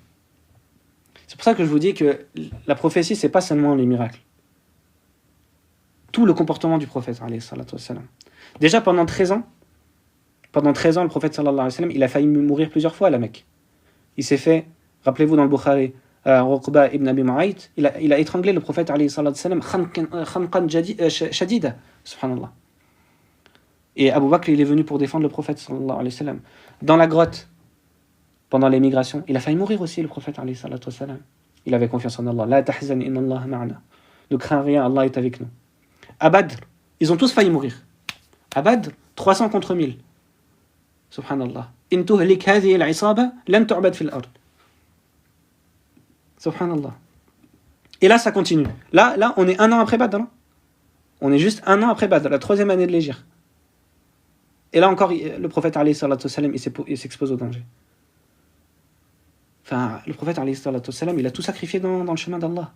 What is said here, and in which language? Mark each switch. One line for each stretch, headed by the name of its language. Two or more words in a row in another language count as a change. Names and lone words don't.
French: C'est pour ça que je vous dis que la prophétie, c'est pas seulement les miracles. Tout le comportement du prophète,
Arabic: عليه الصلاة والسلام.
French: Déjà pendant 13 ans, le prophète
Arabic: صلى الله عليه وسلم,
French: il a failli mourir plusieurs fois à la Mecque. Il s'est fait, rappelez-vous dans le Bukhari, Uqba ibn Abi Mu'ayt, il a étranglé le prophète
Arabic: عليه الصلاة والسلام, خنقا شديدا، سبحان الله.
French: Et Abu Bakr, il est venu pour défendre le prophète
Arabic: صلى الله عليه وسلم.
French: Dans la grotte, pendant l'émigration, il a failli mourir aussi, le prophète
Arabic: عليه الصلاة والسلام.
French: Il avait confiance en Allah.
Arabic: لا تحزن إن الله معنا.
French: Ne crains rien, Allah est avec nous. À Badr, ils ont tous failli mourir. À Badr, 300 contre 1000. Subhanallah.
Arabic: إن تهلك هذه العصابة لن تعبد في الأرض.
French: Subhanallah. Et là, ça continue. Là, on est 1 an après Badr. Hein. On est juste 1 an après Badr, la 3e année de l'Hégire. Et là encore, le prophète
Arabic: عليه الصلاة والسلام,
French: il s'expose au danger. Enfin, le prophète
Arabic: عليه الصلاة والسلام,
French: il a tout sacrifié dans le chemin d'Allah.